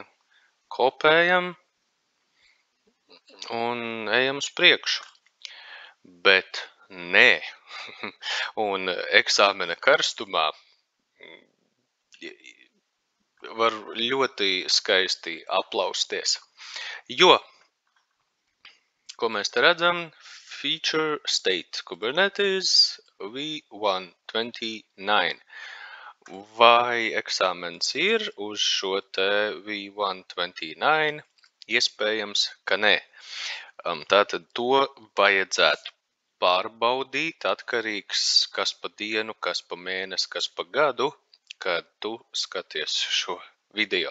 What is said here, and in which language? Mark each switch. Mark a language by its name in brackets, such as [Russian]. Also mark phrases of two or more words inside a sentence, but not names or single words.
[Latvian] Kopējam un ejam uz priekšu, bet nē, un eksāmena karstumā var ļoti skaisti aplausties, jo, ko mēs te redzam, [English] feature state Kubernetes v129. [Latvian] Vai eksāmens ir uz šo te v129? Iespējams, ka nē. Tātad to vajadzētu pārbaudīt, atkarīgs kas pa dienu, kas pa mēnesi, kas pa gadu, kad tu skaties šo video.